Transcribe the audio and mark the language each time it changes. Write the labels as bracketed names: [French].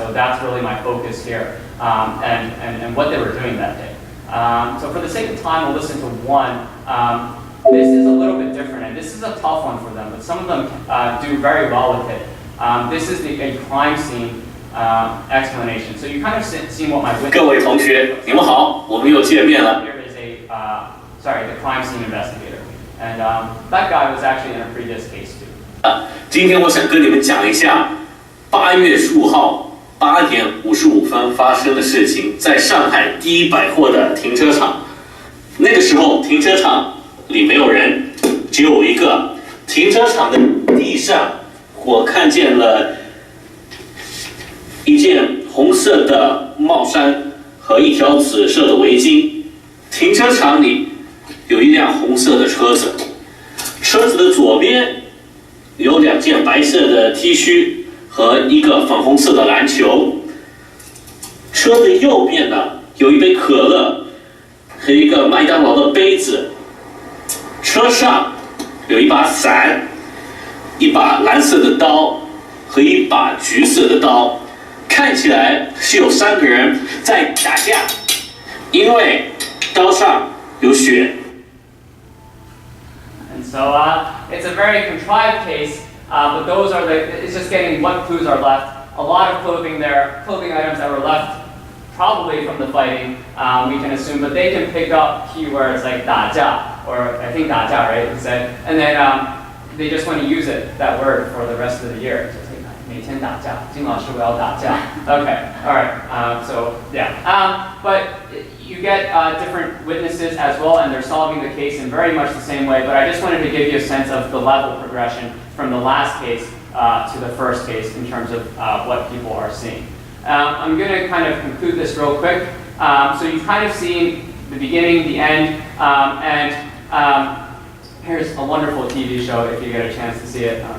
[English] So that's really my focus here, and what they were doing that day. So for the sake of time, we'll listen to one. This is a little bit different, and this is a tough one for them, but some of them do very well with it. This is a crime scene explanation. So you kind of seen what my witness. [Chinese] 各位同学，你们好，我们又见面了。 [English] Here is the crime scene investigator, and that guy was actually in a previous case too. [Chinese] 今天我想跟你们讲一下8月15号8点55分发生的事情，在上海第一百货的停车场。那个时候停车场里没有人，只有我一个。停车场的地上，我看见了一件红色的帽衫和一条紫色的围巾。停车场里有一辆红色的车子，车子的左边有2件白色的 T 恤和一个粉红色的篮球。车的右边呢有一杯可乐和一个麦当劳的杯子。车上有一把伞，一把蓝色的刀和一把橘色的刀，看起来是有3个人在打架，因为刀上有血。 [English] And so it's a very contrived case, but those are it's just getting what clues are left. A lot of clothing items that were left probably from the fighting, we can assume, but they can pick up keywords like 打架, or I think 打架, right, he said, and then they just want to use that word for the rest of the year. So it's like, [Chinese] 每天打架, 金老师我要打架. [English] Okay, all right, so yeah. But you get different witnesses as well, and they're solving the case in very much the same way, but I just wanted to give you a sense of the level progression from the last case to the first case in terms of what people are seeing. I'm going to kind of conclude this real quick. So you've kind of seen the beginning, the end, and here's a wonderful TV show if you get a chance to see it.